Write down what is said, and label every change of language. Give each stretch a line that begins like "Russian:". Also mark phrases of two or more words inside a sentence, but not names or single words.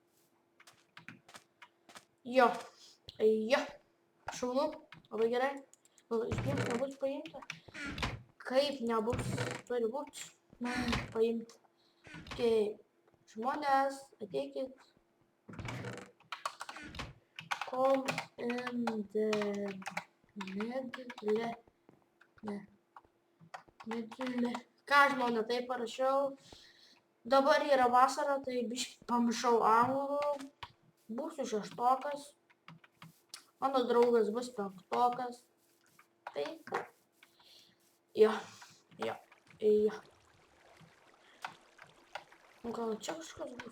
Lithuanian: Jo. Šaunu. Labai gerai. Gal iš niekas nebus paimta. kaip nebus, turi būt, paimti. Okay. Žmonės, ateikit.
English: Come in the middle. Middle.
Lithuanian: Ką žmonė, tai parašiau. Dabar yra vasara, tai biškį pamiršau anglų. Būsiu 6-okas. Mano draugas bus 5-okas. Tai, jo. Gal čia kažkas bus?